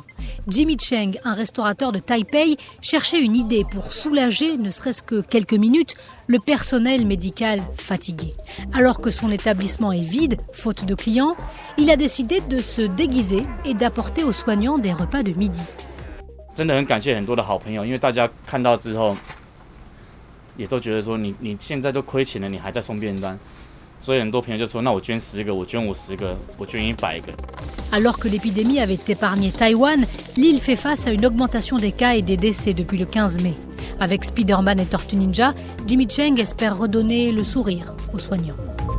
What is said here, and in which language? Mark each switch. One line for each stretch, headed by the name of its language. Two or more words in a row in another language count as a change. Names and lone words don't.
French: Jimmy Cheng, un restaurateur de Taipei, cherchait une idée pour soulager, ne serait-ce que quelques minutes, le personnel médical fatigué. Alors que son établissement est vide, faute de clients, il a décidé de se déguiser et d'apporter aux soignants des repas de midi.
Chinese: 真的很感谢很多的好朋友，因为大家看到之后，也都觉得说你现在都亏钱了，你还在送便当，所以很多朋友就说，那我捐10个，我捐50个，我捐100个。
French: Alors que l'épidémie avait épargné Taïwan, l'île fait face à une augmentation des cas et des décès depuis le 15 mai. Avec Spider-Man et Tortue Ninja, Jimmy Cheng espère redonner le sourire aux soignants.